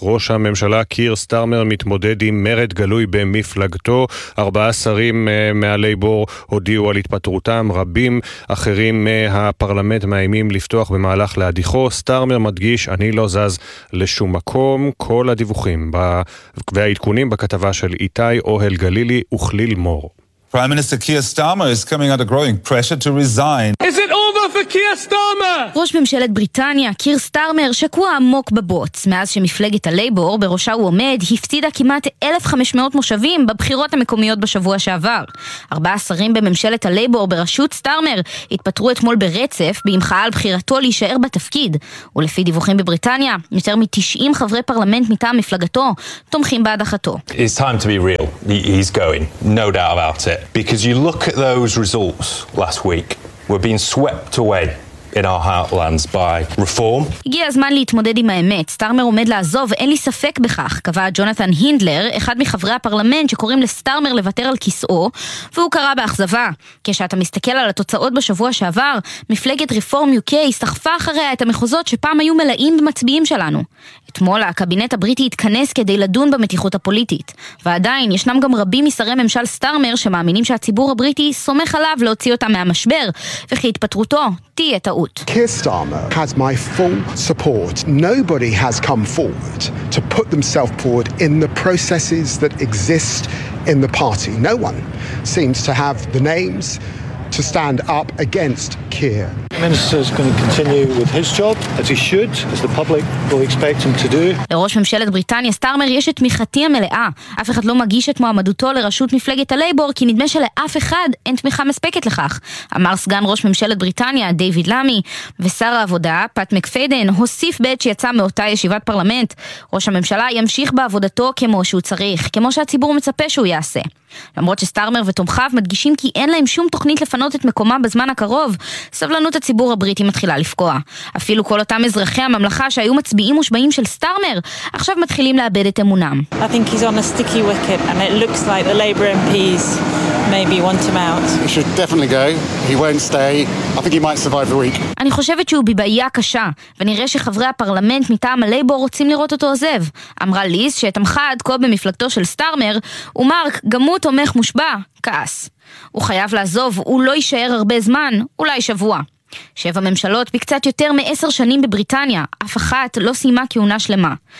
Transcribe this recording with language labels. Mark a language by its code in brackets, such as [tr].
[he] ראש הממשלה קיר סטארמר מתמודד עם מרד גלוי במפלגתו, 4 שרים מהלייבור הודיעו על התפטרותם, רבים אחרים מהפרלמנט מאיימים לפתוח במהלך להדיחו. סטארמר מדגיש, אני לא זז לשום מקום. כל הדיווחים והעדכונים בכתבה של איתי אוהל גלילי וכליל מור. [en] Prime Minister Keir Starmer is coming under growing pressure to resign. Is it over for Keir Starmer? [he] ראש ממשלת בריטניה, קיר סטארמר, שקוע עמוק בבוץ. מאז שמפלגת הלייבור, בראשה הוא עומד, הפסידה כמעט 1,500 מושבים בבחירות המקומיות בשבוע שעבר. 4 שרים בממשלת הלייבור בראשות סטארמר התפטרו אתמול ברצף, בהמחאה על בחירתו להישאר בתפקיד. ולפי דיווחים בבריטניה, יותר מ-90 חברי פרלמנט מטעם מפלגתו תומכים בהדחתו. [en] It's time to be real. He's going. No doubt about it. Because you look at those results last week, we're being swept away in our heartlands by reform. [he] הגיע הזמן להתמודד עם האמת. סטארמר עומד לעזוב, אין לי ספק בכך, קבע ג'ונתן הינדלר, אחד מחברי הפרלמנט שקוראים לסטארמר לוותר על כיסאו, והוא קרא באכזבה. כשאתה מסתכל על התוצאות בשבוע שעבר, מפלגת רפורם UK סחפה אחריה את המחוזות שפעם היו מלאים במצביעים שלנו. אתמול הקבינט הבריטי התכנס כדי לדון במתיחות הפוליטית, ועדיין ישנם גם רבים משרי ממשל סטארמר שמאמינים שהציבור הבריטי סומך עליו להוציא אותם מהמשבר, וכי התפטרותו תהיה טעות. [en] Keir Starmer has my full support. Nobody has come forward to put themselves forward in the processes that exist in the party. No one seems to have the names to stand up against Keir. Minister is going to continue with his job as he should, as the public will expect him to do. [he] לראש ממשלת בריטניה סטארמר יש את תמיכתי המלאה. אף אחד לא מגיש את מועמדותו לראשות מפלגת הלייבור, כי נדמה שלאף אחד אין תמיכה מספקת לכך, אמר סגן ראש ממשלת בריטניה דייוויד למי. ושר העבודה פאט מקפיידן הוסיף בעת שיצא מאותה ישיבת פרלמנט, ראש הממשלה ימשיך בעבודתו כמו שהוא צריך, כמו שהציבור מצפה שהוא יעשה. למרות שסטארמר ותומכיו מדגישים כי אין להם שום תוכנית לפנות את מקומה בזמן הקרוב, סבלנות הציבור הבריטי מתחילה לפקוע. אפילו כל אותם אזרחי הממלכה שהיו מצביעים מושבעים של סטארמר, עכשיו מתחילים לאבד את אמונם. [en] I think he's on a sticky wicket and it looks like the Labour MPs maybe want him out. He should definitely go. He won't stay. I think he might survive the week. [he] אני חושבת שהוא בבעיה קשה, ונראה שחברי הפרלמנט מטעם הלייבור רוצים לראות אותו עוזב. אמרה ליז, שתמכה עד כה במפלגתו של סטארמר, ומרק, גם הוא תומך מושבע, כעס. הוא חייב לעזוב, הוא לא יישאר הרבה זמן, אולי שבוע. 7 ממשלות בקצת יותר מ-10 שנים בבריטניה, אף אחת לא סיימה כהונה שלמה.